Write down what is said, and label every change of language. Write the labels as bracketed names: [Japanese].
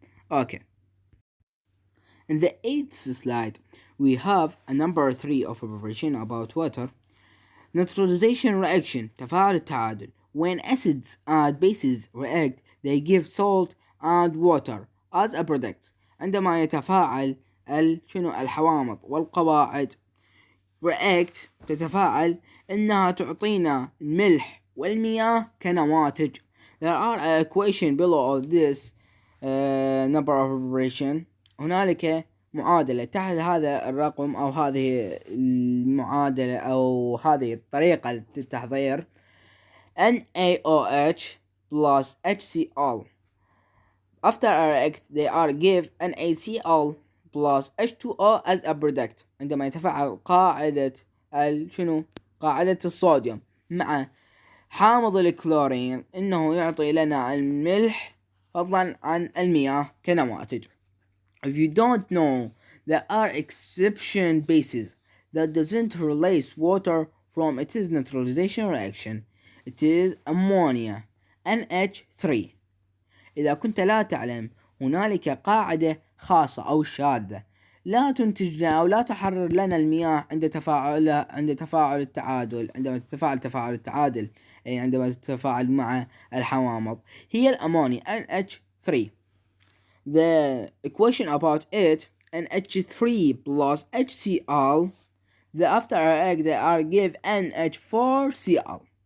[English] Okay, in the 8th slide we have a number 3 of a preparation about water. Neutralization reaction، [Arabic] تفاعل التعادل. [English] When acids and bases react they give salt and water as a product. [Arabic] عندما يتفاعل الحوامض والقواعد react تتفاعل، إنها تعطينا الملح والمياه كنواتج. [English] There are an equation below of this number of preparation. [Arabic] هنالك معادلة تحت هذا الرقم أو هذه المعادلة أو هذه الطريقة للتحضير. [English] NaOH plus HCl. After a react they are give NaCl plus H2O as a product. [Arabic] عندما يتفاعل قاعدة قاعدة الصوديوم مع حامض الكلورين، إنه يعطي لنا الملح فضلا عن المياه كنواتج. [English] If you don't know, there are exception bases that doesn't release water from its neutralization reaction. It is ammonia NH3. [Arabic] إذا كنت لا تعلم، هنالك قاعدة خاصة أو شاذة لا تنتج لنا أو لا تحرر لنا المياه عند تفاعل التعادل، عندما تفاعل التعادل، أي عندما تتفاعل مع الحوامض، هي الأمونيا NH3. [English] The equation about it, NH3 plus HCl, the after react they are give NH4Cl.